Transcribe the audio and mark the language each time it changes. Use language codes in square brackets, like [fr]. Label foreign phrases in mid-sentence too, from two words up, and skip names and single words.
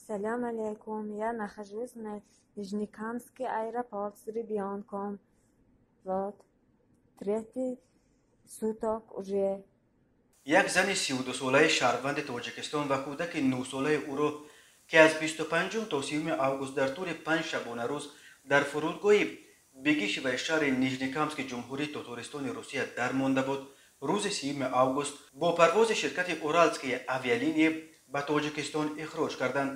[ru] Салям алейкум. Я нахожусь на Нижнекамский аэропорт с ребенком. Вот. Третий суток уже. [tg] як зани 32 солаи шаҳрванди Тоҷикистон ва кӯдаки 9 солаи ӯро ки аз 25 то 30 август дар тӯли 5 шабонарӯз дар фурудгоҳи Бегиш ва шаҳри Нижникамски ҷумҳурии Тотористони Русия дармонда буд, рӯзи 30 август бо парвози ширкати Уралские авиалинии ба Тоҷикистон ихроҷ карданд.